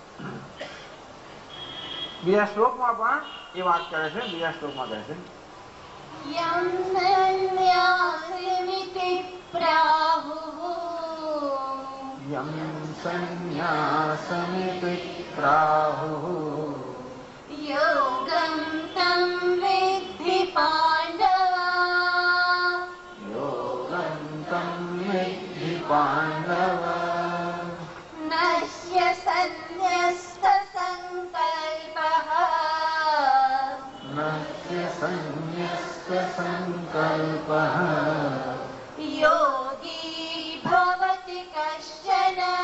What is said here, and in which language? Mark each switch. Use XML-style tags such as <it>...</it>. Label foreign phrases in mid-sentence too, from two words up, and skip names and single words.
<gu>બીજા શ્લોકમાં પણ એ વાત કરે છે. બીજા શ્લોકમાં કહે છે</gu> <sa>યમ સંન્યાસમિતિ પ્રાહુઃ, યમ સંન્યાસમિતિ પ્રાહુઃ, યોગં तं વિદ્ધિ પાંડવ, યોગં तं વિદ્ધિ પાંડવ, નશ્ય સંન્યસ્ત સંકલ્પઃ, નસ્ય સંન્યસ્ત સંકલ્પઃ, યોગી ભવતિ કશ્ચન,</sa>